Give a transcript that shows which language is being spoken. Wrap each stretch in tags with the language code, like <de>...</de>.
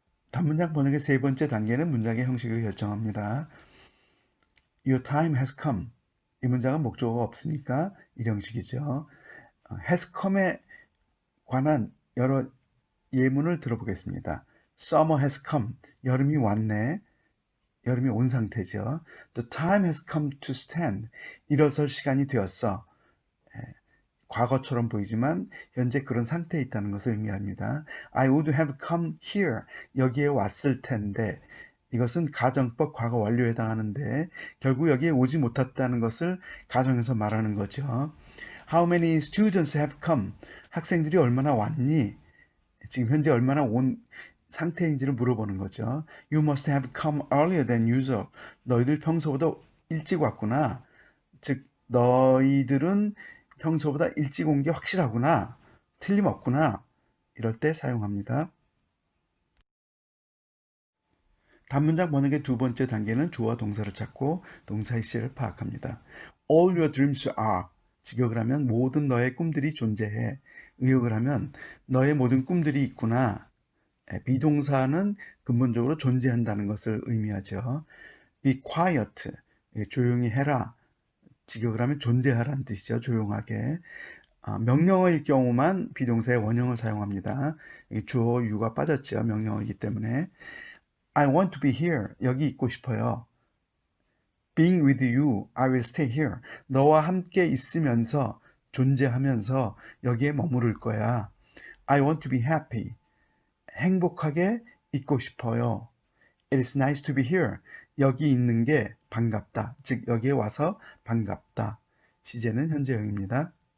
<ko>단문장 번역의 세 번째 단계는 문장의 형식을 결정합니다.</ko> <en>Your time has come.</en> <ko>이 문장은 목적어가 없으니까 일형식이죠. has come에 관한 여러 예문을 들어보겠습니다.</ko> <en>Summer has come.</en> <ko>여름이 왔네. 여름이 온 상태죠.</ko> <en>The time has come to stand.</en> <ko>일어설 시간이 되었어. 과거처럼 보이지만 현재 그런 상태에 있다는 것을 의미합니다.</ko> <en>I would have come here.</en> <ko>여기에 왔을 텐데. 이것은 가정법 과거 완료에 해당하는데 결국 여기에 오지 못했다는 것을 가정에서 말하는 거죠.</ko> <en>How many students have come?</en> <ko>학생들이 얼마나 왔니? 지금 현재 얼마나 온 상태인지를 물어보는 거죠.</ko> <en>You must have come earlier than usual.</en> <ko>너희들 평소보다 일찍 왔구나. 즉 너희들은 평소보다 일찍 온 게 확실하구나. 틀림없구나. 이럴 때 사용합니다. 단문장 번역의 두 번째 단계는 주어와 동사를 찾고 동사의 시제를 파악합니다.</ko> <en>All your dreams are.</en> <ko>직역을 하면 모든 너의 꿈들이 존재해. 의역을 하면 너의 모든 꿈들이 있구나. 비동사는 근본적으로 존재한다는 것을 의미하죠.</ko> <en>Be quiet.</en> <ko>조용히 해라. 직역을 하면 존재하라는 뜻이죠. 조용하게. 명령어일 경우만 비동사의 원형을 사용합니다. 주어 유가 빠졌죠. 명령어이기 때문에.</ko> <en>I want to be here.</en> <ko>여기 있고 싶어요.</ko> <en>Being with you, I will stay here.</en> <ko>너와 함께 있으면서, 존재하면서 여기에 머무를 거야.</ko> <en>I want to be happy.</en> <ko>행복하게 있고 싶어요.</ko> <en>It is nice to be here.</en> <ko>여기 있는 게 반갑다. 즉 여기에 와서 반갑다. 시제는 현재형입니다.</ko>